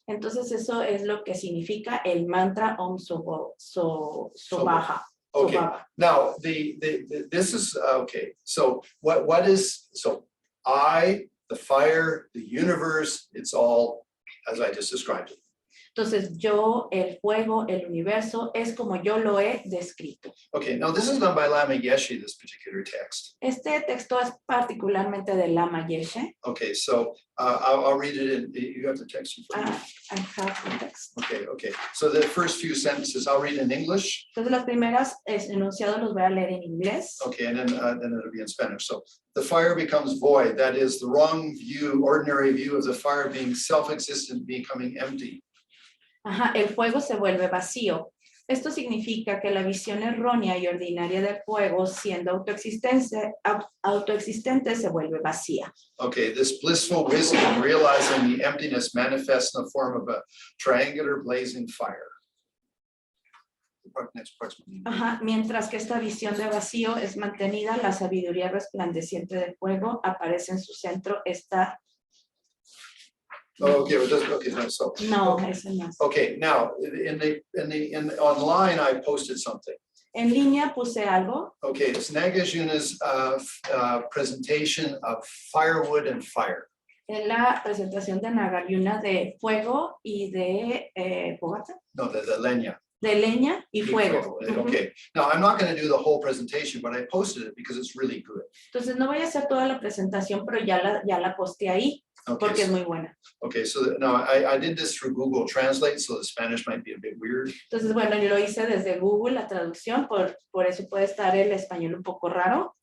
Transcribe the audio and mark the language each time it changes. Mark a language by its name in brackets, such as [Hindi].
[Spanish] Entonces, eso es lo que significa el mantra Om Sobaha. [English] Okay, Sobhava. now this is okay. So what is the fire, the universe? It's all as I just described it. [Spanish] Entonces, yo, el fuego, el universo, es como yo lo he descrito. [English] Okay, now this is done by Lama Yeshe, this particular text. [Spanish] Este texto es particularmente de Lama Yeshe. [English] Okay, so I'll read it in, you have the text in front of you. I have the text. Okay. So the first few sentences, I'll read in English. [Spanish] Entonces, las primeras enunciados los voy a leer en inglés. [English] Okay, and then it'll be in Spanish. So the fire becomes void. That is the wrong view, ordinary view of the fire being self-existent, becoming empty. [Spanish] Ajá, el fuego se vuelve vacío. Esto significa que la visión errónea y ordinaria del fuego, siendo autoexistente, se vuelve vacía. [English] Okay, this blissful wisdom realizing the emptiness manifests in the form of a triangular blazing fire. Next part's [Spanish] Ajá, mientras que esta visión de vacío es mantenida, la sabiduría resplandeciente del fuego aparece en su centro. Esta [English] okay, no, so. [Spanish] no, ese no. [English] Okay, now in online I posted something. [Spanish] En línea puse algo. [English] Okay, it's Nagarjuna's presentation of firewood and fire. [Spanish] En la presentación de Nagarjuna de fuego y de fogata. [English] No, the leña. [Spanish] De leña y fuego. [English] Okay, now I'm not going to do the whole presentation, but I posted it because it's really good. [Spanish] Entonces no voy a hacer toda la presentación, pero ya la posté ahí. Porque es muy buena. [English] Okay, so now I did this through Google Translate, so the Spanish might be a bit weird. [Spanish] Entonces, bueno, yo lo hice desde Google, la traducción, por eso puede estar el español un poco raro.